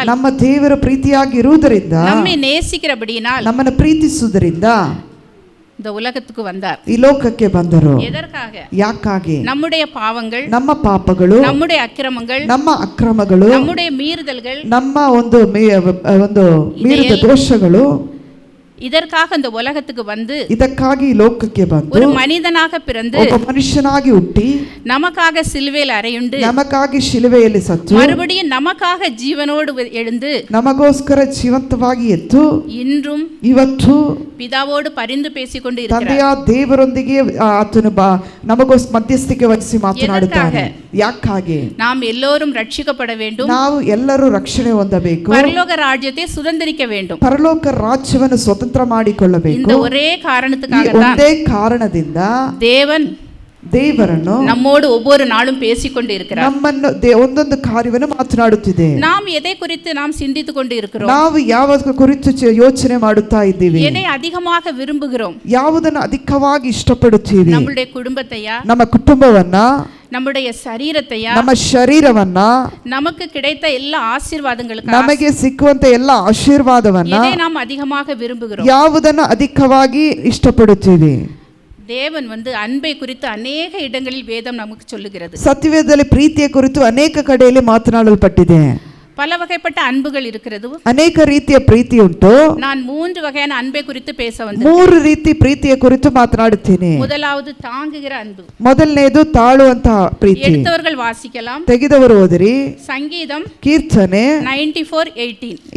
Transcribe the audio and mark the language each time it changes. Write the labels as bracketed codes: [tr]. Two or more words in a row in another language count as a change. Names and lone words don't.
[kn] ನಮ್ಮ ದೇವರು ಪ್ರೀತಿಯಾಗಿ ಇರುವುದರಿಂದ, [ta] நம்மை நேசிக்கிறபடியினால் [kn] ನಮ್ಮನ್ನು ಪ್ರೀತಿಸುವುದರಿಂದ [ta] இந்த உலகத்துக்கு வந்தார். [kn] ಈ ಲೋಕಕ್ಕೆ ಬಂದರು. [ta] எதற்காக? [kn] ಯಾಕಾಗಿ? [ta] நம்முடைய பாவங்கள், [kn] ನಮ್ಮ ಪಾಪಗಳು, [ta] நம்முடைய அக்கிரமங்கள், [kn] ನಮ್ಮ ಅಕ್ರಮಗಳು, [ta] நம்முடைய மீறுதல்கள், [kn] ನಮ್ಮ ಒಂದು ಮೀರಿದ ದೋಷಗಳು, [ta] இதற்காக இந்த உலகத்துக்கு வந்து, [kn] ಇದಕ್ಕಾಗಿ ಲೋಕಕ್ಕೆ ಬಂದು [ta] ஒரு மனிதனாக பிறந்து, [kn] ಒಬ್ಬ ಮನುಷ್ಯನಾಗಿ ಹುಟ್ಟಿ, [ta] நமக்காக சிலுவையில் அறையுண்டு, [kn] ನಮಗಾಗಿ ಶಿಲುಬೆಯಲ್ಲಿ ಸತ್ತು, [ta] மறுபடியும் நமக்காக ஜீவனோடு எழுந்து, [kn] ನಮಗೋಸ್ಕರ ಜೀವಂತವಾಗಿ ಎದ್ದು, [ta] இன்றும் [kn] ಇವತ್ತು [ta] பிதாவோடு பரிந்து பேசிக்கொண்டு இருக்கிறார். [kn] ತಂದೆಯ ದೇವರೊಂದಿಗೆ ಆತನು ನಮಗೋಸ್ಕರ ಮಧ್ಯಸ್ಥಿಕೆ ವಹಿಸಿ ಮಾತನಾಡುತ್ತಾನೆ. ಯಾಕಾಗಿ? [ta] நாம் எல்லோரும் ரட்சிக்கப்பட வேண்டும், [kn] ನಾವು ಎಲ್ಲರೂ ರಕ್ಷಣೆ ಹೊಂದಬೇಕು, [ta] பரலோக ರಾಜ್ಯத்தை சுதந்தரிக்க வேண்டும். [kn] ಪರಲೋಕ ರಾಜ್ಯವನ್ನು ಸ್ವತಂತ್ರ ಮಾಡಿಕೊಳ್ಳಬೇಕು. [ta] இந்த ஒரே காரணத்துக்காக தான் [kn] ಒಂದೇ ಕಾರಣದಿಂದ ದೇವರನ್ನು [ta] நம்மோடு ஒவ்வொரு நாளும் பேசிக்கொண்டு இருக்கிறார். [kn] ನಮ್ಮನ್ನು ಒಂದೊಂದು ಕಾರ್ಯವನ್ನು ಮಾತನಾಡುತ್ತಿದೆ. [ta] நாம் எதை குறித்து நாம் சிந்தித்துக் கொண்டு இருக்கிறோம்? [kn] ನಾವು ಯಾವ ಕುರಿತು ಯೋಚನೆ ಮಾಡುತ್ತಾ ಇದ್ದೀವಿ? [ta] எதை அதிகமாக விரும்புகிறோம்? [kn] ಯಾವುದನ್ನು ಅಧಿಕವಾಗಿ ಇಷ್ಟಪಡುತ್ತೀವಿ? [ta] நம்முடைய குடும்பத்தையா, [kn] ನಮ್ಮ ಕುಟುಂಬವನ್ನ, [ta] நம்முடைய சரீரத்தையா, [kn] ನಮ್ಮ ಶರೀರವನ್ನ, [ta] நமக்கு கிடைத்த எல்லா ஆசீர்வாದங்களுக்காக, [kn] ನಮಗೆ ಸಿಕ್ಕುವಂತ ಎಲ್ಲ ಆಶೀರ್ವಾದವನ್ನ [ta] எதை நாம் அதிகமாக விரும்புகிறோம்? [kn] ಯಾವುದನ್ನು ಅಧಿಕವಾಗಿ ಇಷ್ಟಪಡುತ್ತೀವಿ? [ta] தேவன் அன்பை குறித்து ಅನೇಕ இடங்களில் வேதம் நமக்கு சொல்லுகிறது. [kn] ಸತ್ಯವೇದದಲ್ಲಿ ಪ್ರೀತಿಯ ಕುರಿತು ಅನೇಕ ಕಡೆಯಲ್ಲಿ ಮಾತನಾಡಲ್ಪಟ್ಟಿದೆ. [ta] பல வகைப்பட்ட அன்புகள் இருக்கிறது. [kn] ಅನೇಕ ರೀತಿಯ ಪ್ರೀತಿ ಉಂಟು. [ta] நான் 3 வகையான அன்பை குறித்து பேச வந்தேன். [kn] 3 ರೀತಿ ಪ್ರೀತಿಯ ಕುರಿತು ಮಾತನಾಡುತ್ತೇನೆ. [ta] முதலாவது தாங்குகிற அன்பு. [kn] ಮೊದಲನೇದು ತಾಳುವಂತಹ ಪ್ರೀತಿ. [ta] எடுத்தவர்கள் வாசிக்கலாம். [kn] ತೆಗೆದವರು ಓದಿರಿ. [ta] சங்கீதம் [kn] ಕೀರ್ತನೆ 94:18.